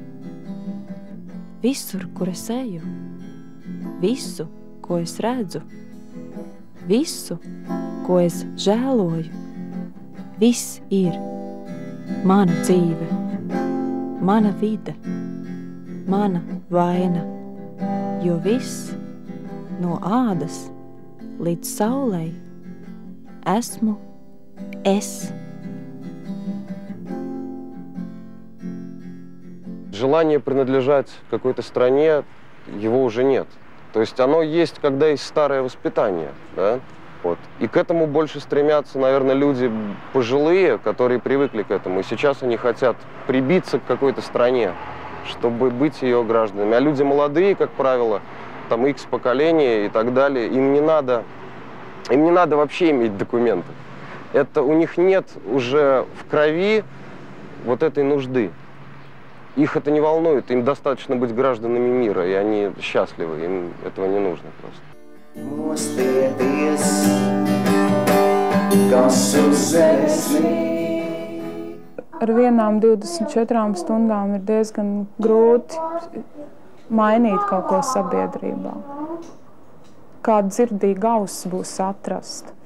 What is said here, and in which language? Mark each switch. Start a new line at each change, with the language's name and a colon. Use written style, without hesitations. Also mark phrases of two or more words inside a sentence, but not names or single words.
Latvian: Visur, kur es eju, visu, ko es redzu, visu, ko es žēloju, viss ir mana dzīve, mana vide, mana vaina, jo viss no ādas līdz saulei esmu es.
Russian: Желание принадлежать какой-то стране, его уже нет. То есть оно есть, когда есть старое воспитание, да? Вот. И к этому больше стремятся, наверное, люди пожилые, которые привыкли к этому. И сейчас они хотят прибиться к какой-то стране, чтобы быть ее гражданами. А люди молодые, как правило, там X поколения и так далее, им не надо вообще иметь документы. Это у них нет уже в крови вот этой нужды. Их это не волнует, им достаточно быть гражданами мира, и они счастливы, им этого не нужно просто.
Latvian: Ar vienām 24 stundām ir diezgan grūti mainīt kaut ko sabiedrībā. Kāda dzirdīga auss būs atrast.